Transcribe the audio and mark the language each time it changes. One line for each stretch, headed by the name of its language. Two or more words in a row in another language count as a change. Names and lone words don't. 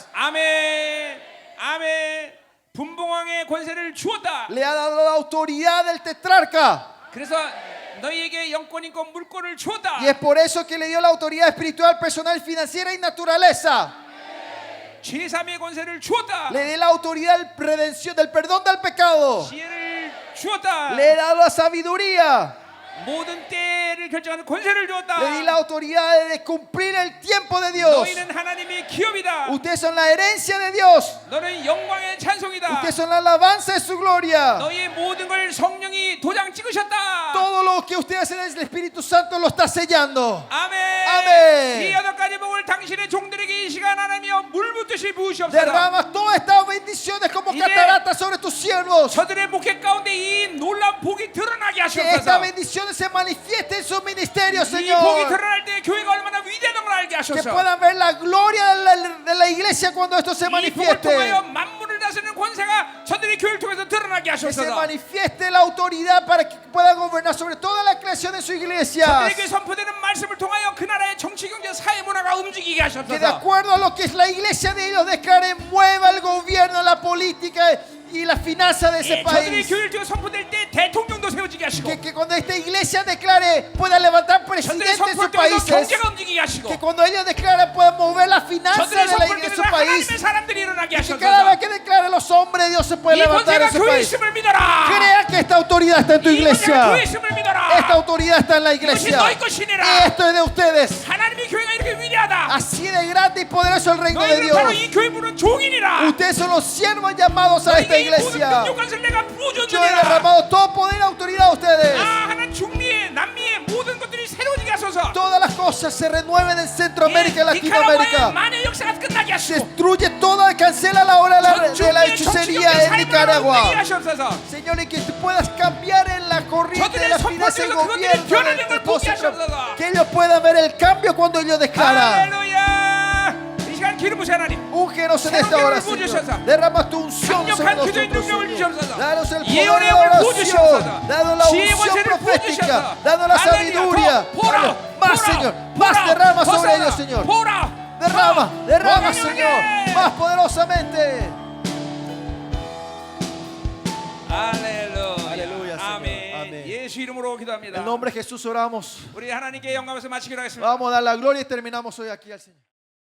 Korean: 아멘. 아멘. 분봉왕의 권세를 주었다.
Spanish: Le ha dado la autoridad del tetrarca.
Korean: 그래서 너희에게 영권, 인권, 물권을 주었다.
Spanish: Y es por eso que le dio la autoridad espiritual, personal, financiera y naturaleza.
Korean: 제3의 권세를 주었다.
Spanish: Le dio la autoridad del perdón del pecado.
Korean: 지혜를 주었다.
Spanish: Le he dado la sabiduría.
Korean: 모든 때를 결정하는 권세를 주었다.
Spanish: Le di la autoridad de cumplir el tiempo de Dios.
Korean: 너희는 하나님의 기업이다.
Spanish: Ustedes son la herencia de Dios.
Korean: 너는 영광의 찬송이다.
Spanish: Ustedes son la alabanza de su gloria.
Korean: 너희의 모든 걸 성령이 도장 찍으셨다.
Spanish: Todo lo que ustedes hacen, el Espíritu Santo lo está sellando.
Korean: 아멘. 아멘. 이 8가지 복을 당신의 종들에게 이 시간 하나며 물 붓듯이 부으시옵소서.
Spanish: Derrama todas estas bendiciones como cataratas sobre tus siervos.
Korean: 저들의 목회 가운데 이 놀라운 복이 드러나게
Spanish: Que estas
Korean: 하시옵소서.
Spanish: bendiciones se manifiesten en su ministerio,
Korean: 이 복이
Spanish: Señor.
Korean: 드러날 때 교회가 얼마나 위대한 걸 알게
Spanish: Que
Korean: 하소서.
Spanish: puedan ver la gloria de la iglesia cuando esto se
Korean: 이 복을
Spanish: manifieste.
Korean: 통하여 만물을 다스리는 권세가 저들의 교회를 통해서 드러나게
Spanish: Que se
Korean: 하소서.
Spanish: manifieste la autoridad para que pueda gobernar sobre toda la creación en su iglesia.
Korean: 저들에게 선포되는 말씀을 통하여 그 나라의 정치, 경제, 사회, 문화가 움직이게
Spanish: Que de
Korean: 하소서.
Spanish: acuerdo a lo que es la iglesia de ellos declare, mueva el gobierno, la política y la finanza de ese
Korean: 저들의
Spanish: país.
Korean: 교회를 통해 선포될 때 대통령도 세워지게 하시고
Spanish: Que cuando esta iglesia declare, pueda levantar
Korean: 저들의
Spanish: presidentes en
Korean: 선포를
Spanish: sus
Korean: 통해서
Spanish: países.
Korean: 경제가 움직이게 하시고
Spanish: Que cuando ellos declaren, puedan mover la finanza
Korean: 저들의
Spanish: de
Korean: 선포를
Spanish: su
Korean: 통해서
Spanish: país.
Korean: 하나님의 사람들이 일어나게
Spanish: Que cada vez
Korean: 하소서.
Spanish: que declare los hombres de Dios se puede
Korean: 이
Spanish: levantar en
Korean: 권세가
Spanish: su
Korean: 교회에
Spanish: país.
Korean: 있음을 믿어라.
Spanish: Crea que esta autoridad está en tu
Korean: 이 권세가
Spanish: iglesia.
Korean: 교회에 있음을 믿어라.
Spanish: Esta autoridad está en la
Korean: 이것이
Spanish: iglesia.
Korean: 너희 것이니라.
Spanish: Esto es de ustedes.
Korean: 하나님의 교회가 이렇게 위대하다.
Spanish: Así de grande y poderoso el reino de
Korean: 너희들은 바로
Spanish: Dios.
Korean: 이 교회 부른 종이니라.
Spanish: Ustedes son los siervos llamados a esta
Korean: 너희에게 이 모든
Spanish: iglesia.
Korean: 능력 관세를 내가
Spanish: Yo he
Korean: 부어줬느니라.
Spanish: derramado todo poder y autoridad a ustedes.
Korean: 아, 하나님 중미의 남미의 모든 것들이 새로워지게 하소서.
Spanish: Todas las cosas se renueven en Centroamérica y
Korean: 니카라과의
Spanish: Latinoamérica.
Korean: 만의 역사가 끝나게 하시고
Spanish: Destruye toda, cancela la hora de la
Korean: 전 중미의
Spanish: hechicería
Korean: 정치경제
Spanish: en
Korean: 사회문화를
Spanish: Nicaragua.
Korean: 움직이게 하시옵소서.
Spanish: Señor, y que tú puedas cambiar en la corriente de la finanza del gobierno. Que ellos puedan ver el cambio cuando ellos declaran.
Korean: 할렐루야. 이 시간 기름 부으시 하나님.
Spanish: Úngenos en esta hora, Señor. Derrama tu unción sobre
Korean: 강력한 기도의
Spanish: nosotros,
Korean: 능력을
Spanish: Señor.
Korean: 주시옵소서.
Spanish: Danos el poder de
Korean: 예언의
Spanish: la
Korean: 영을 부어주시옵소서.
Spanish: oración. Danos la
Korean: 지혜의
Spanish: unción
Korean: 권세를
Spanish: profética.
Korean: 부어주시옵소서.
Spanish: Danos la
Korean: 할렐루야.
Spanish: sabiduría.
Korean: 더 보라,
Spanish: Más,
Korean: 보라,
Spanish: Señor.
Korean: 보라,
Spanish: Más derrama
Korean: 더
Spanish: sobre
Korean: 쏟아,
Spanish: ellos, Señor.
Korean: 보라,
Spanish: Derrama,
Korean: 더,
Spanish: derrama,
Korean: 더
Spanish: Señor.
Korean: 강력하게.
Spanish: Más poderosamente.
Korean: 할렐루야. 할렐루야, Señor. 아멘. 아멘. 예수 이름으로
Spanish: En
Korean: 기도합니다.
Spanish: el nombre de Jesús oramos.
Korean: 우리 하나님께 영광에서 마치기로 하겠습니다.
Spanish: Vamos a dar la gloria y terminamos hoy aquí al Señor.